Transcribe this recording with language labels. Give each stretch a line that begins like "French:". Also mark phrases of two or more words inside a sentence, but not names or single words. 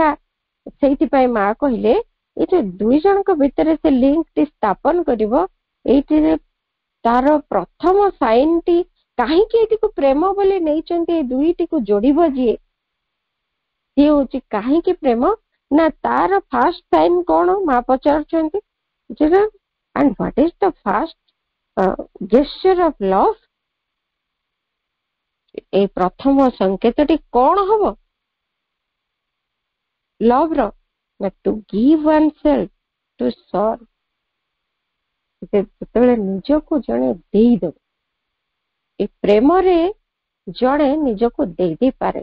Odia: ସେଇଥିପାଇଁ ମା କହିଲେ ଏଇ ଯୋଉ ଦୁଇ ଜଣଙ୍କ ଭିତରେ ସେ ଲିଙ୍କଟି ସ୍ଥାପନ କରିବ, ଏଇଥିରେ ତାର ପ୍ରଥମ ସାଇନଟି କାହିଁକି ଏଇଟିକୁ ପ୍ରେମ ବୋଲି ନେଇଛନ୍ତି, ଏଇ ଦୁଇଟିକୁ ଯୋଡିବ ଯିଏ, ସିଏ ହଉଛି କାହିଁକି ପ୍ରେମ ନା ତାର
English: first sign
Odia: କଣ? ମା ପଚାରୁଛନ୍ତି,
English: and what is the first gesture of love?
Odia: ଏଇ ପ୍ରଥମ ସଂକେତଟି କଣ ହବ ଲଭ୍ ର?
English: ନା to give one self to serve.
Odia: ଯେତେବେଳେ ନିଜକୁ ଜଣେ ଦେଇଦବ, ଏ ପ୍ରେମରେ ଜଣେ ନିଜକୁ ଦେଇ ଦେଇପାରେ।